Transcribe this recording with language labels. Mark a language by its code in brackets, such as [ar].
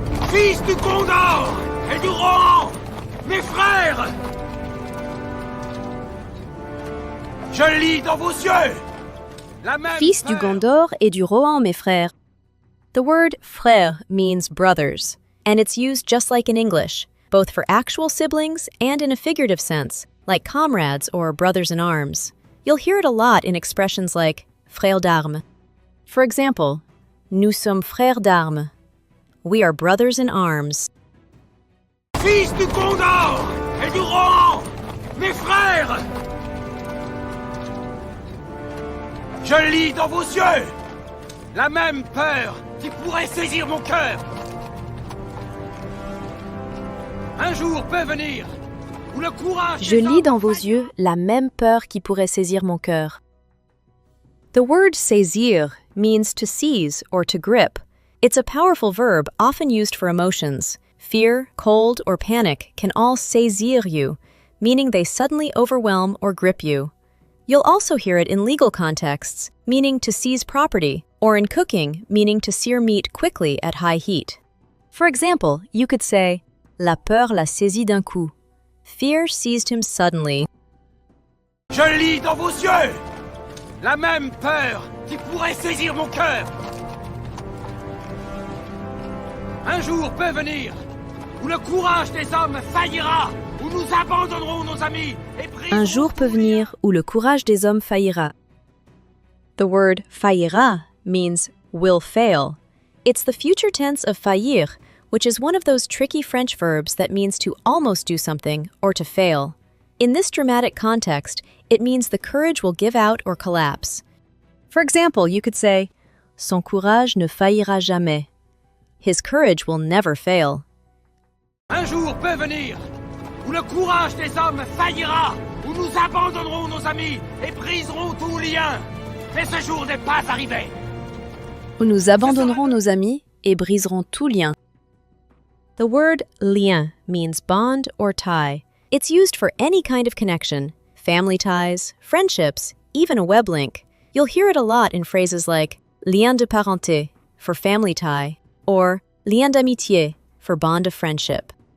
[fr] Fils du Gondor et du Rohan, mes frères! Je lis dans vos yeux la même Fils du peur. Gondor et du Rohan, mes frères. [en] The word frère means brothers, and it's used just like in English, both for actual siblings and in a figurative sense, like comrades or brothers in arms. You'll hear it a lot in expressions like frères d'armes. [fr] For example, nous sommes frères d'armes. [en] We are brothers in arms. [fr] Fils du Gondor et du Rohan, mes frères! Je lis dans vos yeux la même peur qui pourrait saisir mon cœur. Un jour peut venir où le courage... Je lis dans vos yeux la même peur qui pourrait saisir mon cœur. [en] The word saisir means to seize or to grip. It's a powerful verb often used for emotions. Fear, cold, or panic can all saisir you, meaning they suddenly overwhelm or grip you. You'll also hear it in legal contexts, meaning to seize property, or in cooking, meaning to sear meat quickly at high heat. For example, you could say, [fr] La peur l'a saisi d'un coup. [en] Fear seized him suddenly. [fr] Je lis dans vos yeux la même peur qui pourrait saisir mon cœur. Un jour peut venir où le courage des hommes faillira, où nous abandonnerons nos amis et briserons Un jour peut venir où le courage des hommes faillira. [en] The word faillira means will fail. It's the future tense of faillir, which is one of those tricky French verbs that means to almost do something or to fail. In this dramatic context, It means the courage will give out or collapse. For example, you could say, [fr] Son courage ne faillira jamais. [en] His courage will never fail. [fr] Un jour peut venir où le courage des hommes faillira, où nous abandonnerons nos amis et briserons tout lien. Mais ce jour n'est pas arrivé. Où nous abandonnerons nos amis et briserons tout lien. [en] The word lien means bond or tie. It's used for any kind of connection, family ties, friendships, even a web link. You'll hear it a lot in phrases like lien de parenté for family tie or lien d'amitié for bond of friendship.